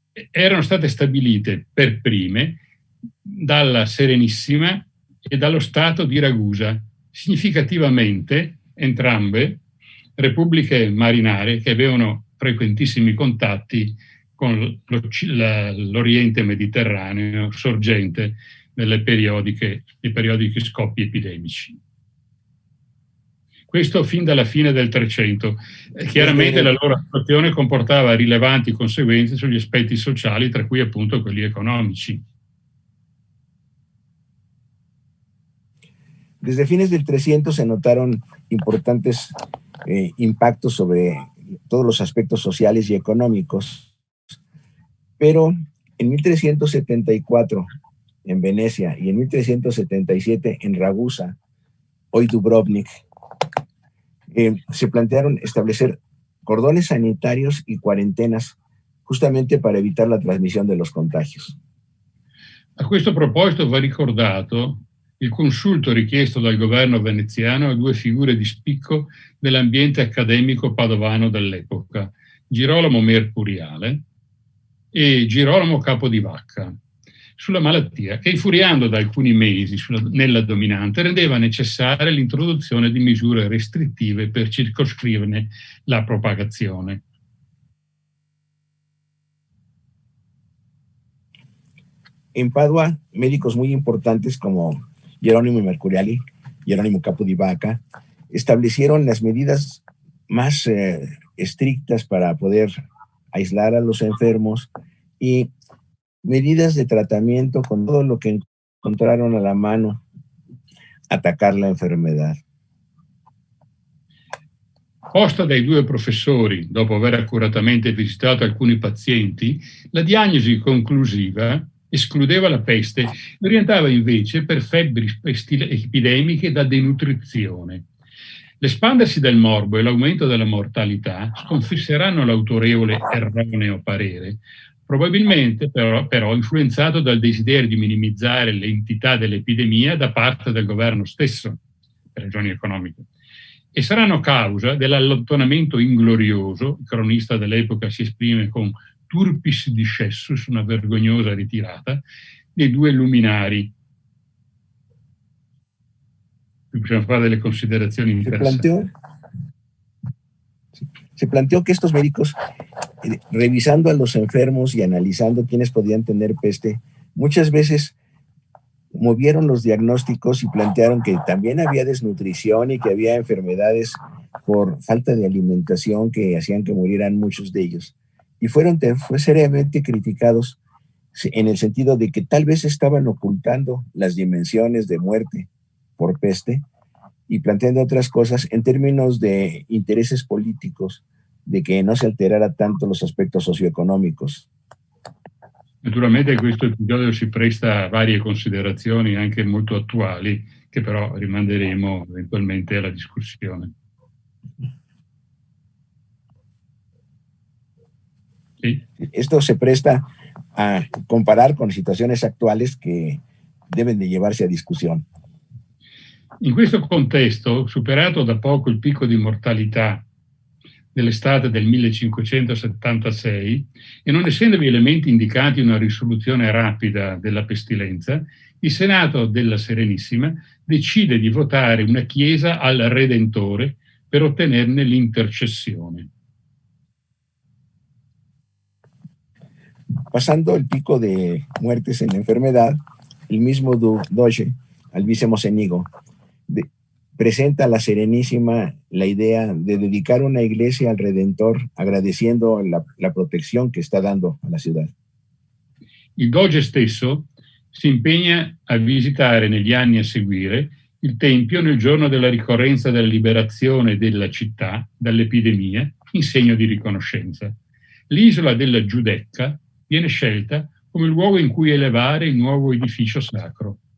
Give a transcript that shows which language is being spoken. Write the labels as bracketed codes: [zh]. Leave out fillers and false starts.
[it] erano state stabilite per prime dalla Serenissima e dallo Stato di Ragusa, significativamente entrambe repubbliche marinare che avevano frequentissimi contatti con l'Oriente Mediterraneo sorgente nei periodici scoppi epidemici. Questo fin dalla fine del 300. Chiaramente la loro attuazione comportava rilevanti conseguenze sugli aspetti sociali, tra cui appunto quelli economici. [es] Desde fines del 300 se notaron importantes impactos sobre todos los aspectos sociales y económicos, pero en 1374 en Venecia y en 1377 en Ragusa, hoy Dubrovnik, se plantearon establecer cordones sanitarios y cuarentenas justamente para evitar la trasmisión de los contagios. [it] A questo proposito va ricordato il consulto richiesto dal governo veneziano a 2 figure di spicco dell'ambiente accademico padovano dell'epoca, Girolamo Mercuriale e Girolamo Capodivacca, sulla malattia che, infuriando da alcuni mesi nella dominante, rendeva necessaria l'introduzione di misure restrittive per circoscriverne la propagazione. [es] En Padua, médicos muy importantes como Jerónimo Mercuriali, Jerónimo Capodivacca, establecieron las medidas más estrictas para poder aislar a los enfermos y medidas de tratamiento con todo lo que encontraron a la mano, atacar la enfermedad. [it] Posta dai 2 professori, dopo aver accuratamente visitato alcuni pazienti, la diagnosi conclusiva escludeva la peste e orientava invece per febbri epidemiche da denutrizione. L'espandersi del morbo e l'aumento della mortalità sconfisseranno l'autorevole erroneo parere, probabilmente però influenzato dal desiderio di minimizzare l'entità dell'epidemia da parte del governo stesso, per ragioni economiche, e saranno causa dell'allontanamento inglorioso, il cronista dell'epoca si esprime con [la] turpis discessus, [it] una vergognosa ritirata, dei 2 luminari. Qui possiamo fare delle considerazioni interessanti. [es] Se planteó que estos médicos, revisando a los enfermos y analizando quiénes podían tener peste, muchas veces movieron los diagnósticos y plantearon que también había desnutrición y que había enfermedades por falta de alimentación que hacían que murieran muchos de ellos. Y fue seriamente criticados en el sentido de que tal vez estaban ocultando las dimensiones de muerte por peste y planteando otras cosas en términos de intereses políticos, de que no se alterara tanto los aspectos socioeconómicos. [it] Naturalmente questo episodio si presta a varie considerazioni anche molto attuali, che però rimanderemo eventualmente alla discussione. [es] ¿Sí? Esto se presta a comparar con situaciones actuales que deben de llevarse a discusión. [it] In questo contesto, superato da poco il picco di mortalità dell'estate del 1576 e non essendovi elementi indicati una risoluzione rapida della pestilenza, il Senato della Serenissima decide di votare una chiesa al Redentore per ottenerne l'intercessione. [es] Pasando el pico de muertes en la enfermedad, el mismo Doge, Alvise Mocenigo, presenta a la Serenísima la idea de dedicar una iglesia al Redentor, agradeciendo la protección que está dando a la ciudad. [it] Il Doge stesso si impegna a visitare negli anni a seguire il Tempio nel giorno della ricorrenza della liberazione della città dall'epidemia in segno di riconoscenza. L'isola della Giudecca viene scelta come il luogo in cui elevare il nuovo edificio sacro.